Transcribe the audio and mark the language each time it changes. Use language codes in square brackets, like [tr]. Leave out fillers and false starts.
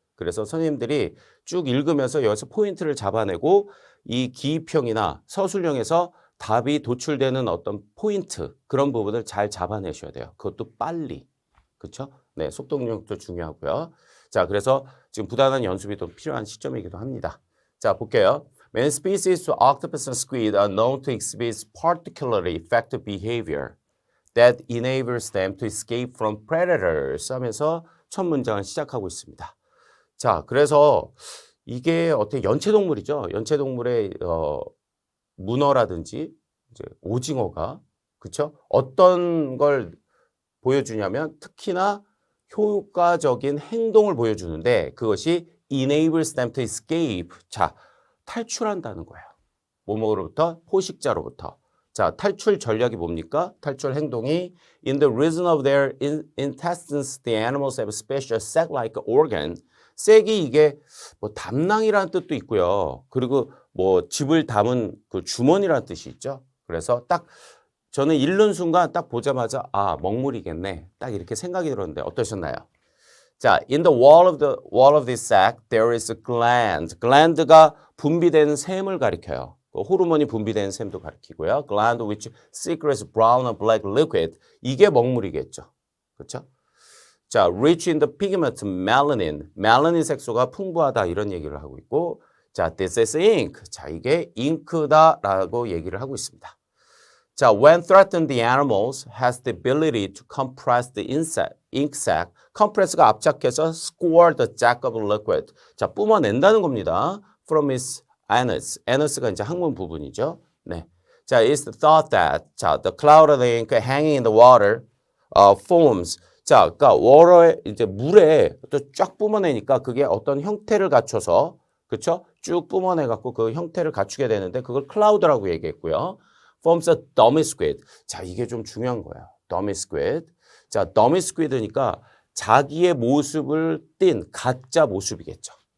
[ko] 그래서 선생님들이 쭉 읽으면서 여기서 포인트를 잡아내고 이 기입형이나 서술형에서 답이 도출되는 어떤 포인트 그런 부분을 잘 잡아내셔야 돼요. 그것도 빨리. 그렇죠? 네, 속도능력도 중요하고요. 자, 그래서 지금 부단한 연습이 또 필요한 시점이기도 합니다. 자, 볼게요. [en] Many species of octopus and squid are known to exhibit particularly effective behavior that enables them to escape from predators [ko] 하면서 첫 문장을 시작하고 있습니다. 자, 그래서 이게 어떻게 연체동물이죠. 연체동물의 문어라든지 이제 오징어가 그렇죠? 어떤 걸 보여주냐면 특히나 효과적인 행동을 보여주는데 그것이 [en] enables them to escape. [ko] 자, 탈출한다는 거예요. 뭐뭐로부터? 포식자로부터. 자, 탈출 전략이 뭡니까? 탈출 행동이 [en] in the region of their intestines, the animals have a special sac-like organ. [ko] 쐐기 이게 뭐 담낭이라는 뜻도 있고요. 그리고 뭐 즙을 담은 그 주머니라는 뜻이 있죠. 그래서 딱 저는 읽는 순간 딱 보자마자 먹물이겠네. 딱 이렇게 생각이 들었는데 어떠셨나요? [en] 자, in the wall of this sac there is a gland. [ko] gland가 분비되는 샘을 가리켜요. 호르몬이 분비되는 샘도 가리키고요. [en] gland which secretes brown or black liquid. [ko] 이게 먹물이겠죠. 그렇죠? [en] 자, rich in the pigment melanin. [ko] 멜라닌 색소가 풍부하다 이런 얘기를 하고 있고 자, [en] this is ink. [ko] 자, 이게 잉크다라고 얘기를 하고 있습니다. [en] 자, when threatened, the animals has the ability to compress the ink sac. compress가 압착해서 squirt the jack of liquid. [ko] 자, 뿜어낸다는 겁니다. [en] from its anus. [ko] anus가 이제 항문 부분이죠. 네. [en] 자, it's thought that 자, the cloud of the ink hanging in the water forms. [ko] 자, 그러니까 water에 이제 물에 또 쫙 뿜어내니까 그게 어떤 형태를 갖춰서 그렇죠? 쭉 뿜어내 갖고 그 형태를 갖추게 되는데 그걸 cloud라고 얘기했고요. [en] forms a dummy squid. [ko] 자, 이게 좀 중요한 거예요. [en] dummy squid. [ko] 자, dummy squid니까 자기의 모습을 띤 가짜 모습이겠죠.